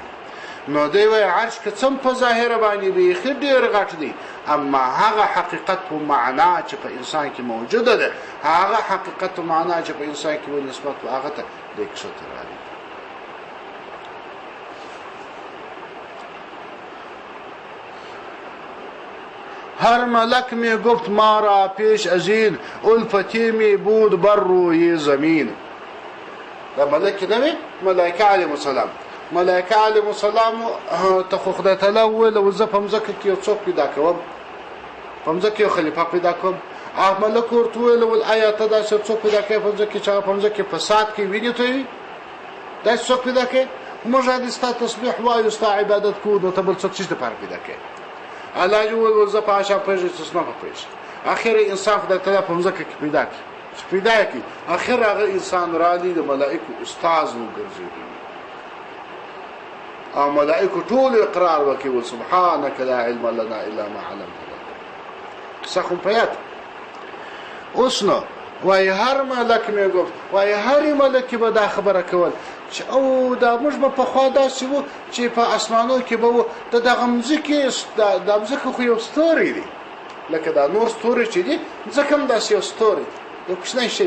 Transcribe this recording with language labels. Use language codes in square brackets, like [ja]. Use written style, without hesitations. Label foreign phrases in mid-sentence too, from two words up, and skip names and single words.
[ps] نو دی وایي عرش که څم په ظاهر باندې بیخي ډېر غټ دی، اما هغه حقیقت و معنا چې په انسان کې موجوده ده، هغه حقیقت و معنا چې په انسان کې و نسبت و هغه ته دی کښته راځي. [fa] هر ملک می گفت ما را پیش از این الفتی می بود بر روی زمین. [ps] دا ملک نوی ملائکه [ar] علیهم السلام، [ps] ملائکه [ar] علیهم السلام [ps] ته خو خدای تعالی وویل و زه په مځکه کې یو څوک پیدا کوم، په مځکه کې یو خلیفه پیدا کوم. هغه ملک ورته وویل آیا ته داسې څوک پیدا کوې په مځکه کې چې هغه په مځکه کې فساد کوي، وینې تویوي؟ داسې څوک پیدا کوې؟ موږ دې ستا تسبیح وایو، ستا عبادت کوو، نو ته بل څوک څه دپاره پیدا کوې؟ الله جل وعلا زه په هغه شی پوهېږم چې څه نه پوهېږي. اخر انسان خدای تعالی په مځکه کې پیدا کړي، چې پیدا یې کړي، اخر هغه انسان راځي د ملائکو استاذ وګرځېدي او ملائکو ټول اقرار وکړي [ar] سبحانك لا علم لنا الا ما علمتنا. [ps] قصه خو په یاد. اوس نو وایي [fa] هر ملک مې گفت، [ps] وایي هر ملک به دا خبره کول چې او دا موږ به پخوا داسې وو چې په اسمانو کې به وو، د دغه مځکې د مځکه خو یو ستوری دی لکه دا نور ستوري چې دي، ځکه هم داسې یو ستوری یو کوچنی شی.